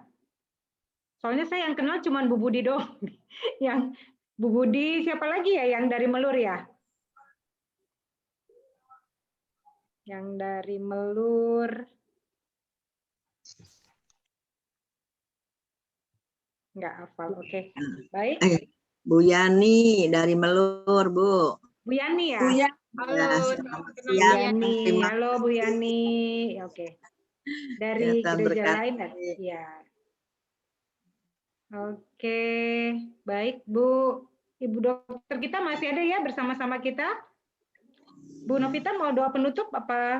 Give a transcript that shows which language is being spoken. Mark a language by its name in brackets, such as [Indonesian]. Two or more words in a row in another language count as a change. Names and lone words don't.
[Indonesian] Soalnya saya yang kenal cuma Bu Budi doang. Yang Bu Budi, siapa lagi ya yang dari Melur ya? Yang dari Melur. Enggak hafal, oke. Baik. Bu Yani dari Melur, Bu. Bu Yani ya? Bu Yani. Halo, Selamat Bu siang. Yani. Terima Halo Bu Yani. Oke. Dari Tuhan gereja berkati. lain ya. Oke, baik Bu. Ibu dokter kita masih ada ya bersama-sama kita? Bu Novita mau doa penutup apa?